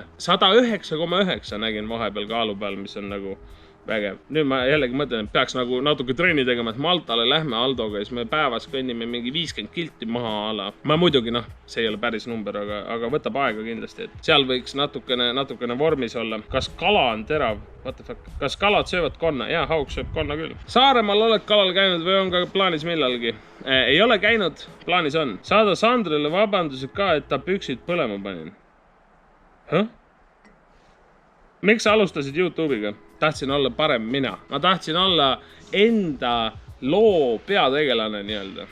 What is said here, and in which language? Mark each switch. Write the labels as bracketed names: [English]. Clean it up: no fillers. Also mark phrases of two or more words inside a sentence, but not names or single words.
[Estonian] 109,9 nägin vahepeal kaalu peal, mis on nagu vägev. Nüüd ma jällegi mõtlen, et peaks nagu natuke trenni tegema, et Maltale lähme Aldoga, siis me päevas kõnnime mingi 50 kilti maha ala. Ma muidugi, see ei ole päris number, aga võtab aega kindlasti, et seal võiks natukene vormis olla. Kas kala on terav? [English] What the fuck? [Estonian] Kas kalad söövad konna? Jaa, haug sööb konna küll. Saaremaal oled kalal käinud või on ka plaanis millalgi? Ei ole käinud, plaanis on. Saada Sandrile vabandused ka, et ta püksid põlema panin. Miks sa alustasid YouTube'iga? Tahtsin olla parem mina. Ma tahtsin olla enda loo peategelane nii-öelda.